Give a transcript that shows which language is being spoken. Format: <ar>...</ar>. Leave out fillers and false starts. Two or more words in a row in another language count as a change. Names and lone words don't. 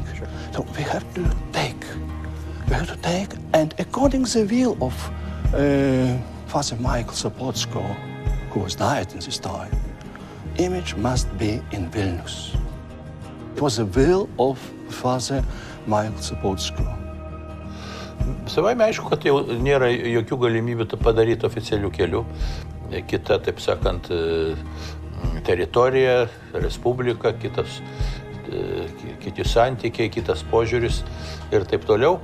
<en>Sure. So we have to take. And according to the will of Father Michael Sopoćko, who was died in this time, image must be in Vilnius. It was the will of Father Michael Sopoćko.</en> <lt>Savaime aišku, kad jau nėra jokių galimybių tą padaryti oficialių kelių. Kita, taip sakant, teritorija, respublika, kiti santykiai, kitas požiūris ir taip toliau.</lt>